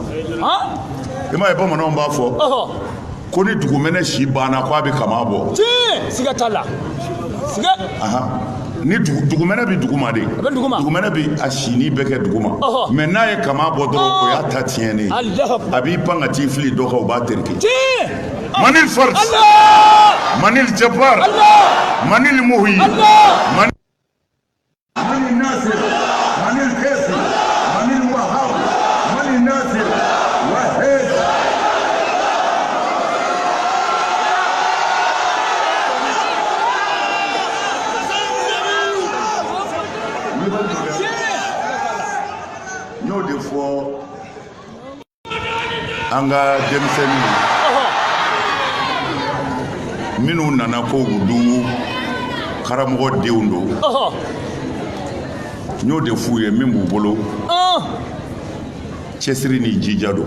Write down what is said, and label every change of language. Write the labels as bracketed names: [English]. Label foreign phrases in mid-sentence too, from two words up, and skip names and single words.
[Bambara] i m'a ye bamananw b'a fɔ ko ni dugumɛnɛ si banna k'a bɛ kama bɔ siga t'a la siga ni dugumɛnɛ bɛ duguma de dugumɛnɛ bɛ a sini bɛɛ kɛ duguma mɛ n'a ye kama bɔ dɔrɔn o y'a ta tiɲɛnen a b'i pan ka t'i fili dɔ kan o b'a terike manil fars manil jabbar manil muhi manil nasir manil kafi manil wahab manil nasir wahid n'o de fɔ an ka denmisɛnninw minnu nana ko olu karamɔgɔ denw don n'o de f'u ye min b'u bolo cɛsiri ni jija don